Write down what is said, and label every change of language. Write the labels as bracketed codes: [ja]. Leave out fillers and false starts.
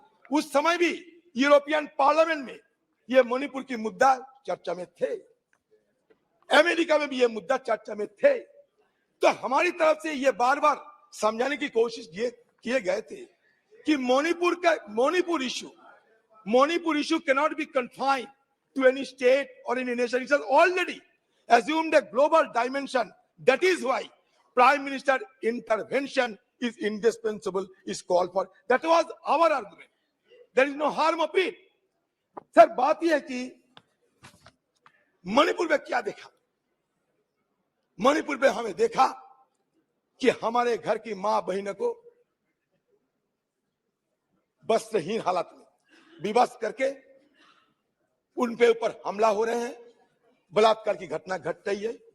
[hi] उस समय भी यूरोपियन पार्लियामेंट में यह मणिपुर की मुद्दा चर्चा में थे, अमेरिका में भी यह मुद्दा चर्चा में थे। तो हमारी तरफ से यह बार बार समझाने की कोशिश किए गए थे कि Manipur issue [en] cannot be confined to any state or any nation. It has already assumed a global dimension. That is why Prime Minister intervention is indispensable, is called for. That was our argument. There is no harm of it. [hi] Sir, बात यह है कि मणिपुर में क्या देखा? मणिपुर में हमें देखा कि हमारे घर की मां बहनों को वस्त्रहीन हालत में विवश करके उन पे ऊपर हमला हो रहे हैं, बलात्कार की घटना घट रही है।